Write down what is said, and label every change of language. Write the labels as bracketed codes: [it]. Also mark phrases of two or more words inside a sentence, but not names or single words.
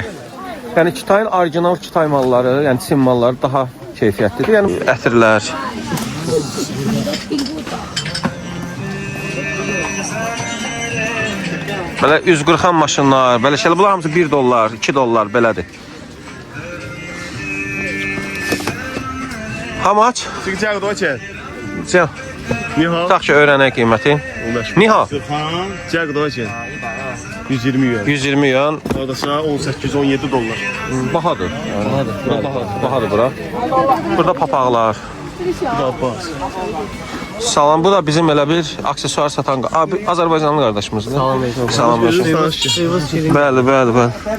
[az] Yəni Kitayın orijinal Kitay malları, yəni Çin malları daha keyfiyyətlidir. Yəni ətirlər. Belə üz qırxan maşınlar, belə şeylər, bunlar hamısı 1 dollar, 2 dollar belədir. [en] How much? [zh] 这个价格多少钱？这样，你好， [az] tak ki öğrenək qiyməti. [zh] 你好? 价格多少钱？120 yuan. 120 yuan. [az] Orada 18-17 dollar. Bahadır. Bahadır bura. Burada papaqlar. Salam, bu da bizim elə bir aksesuar satan abi, Azərbaycanlı qardaşımızdır. Salam olsun. Bəli.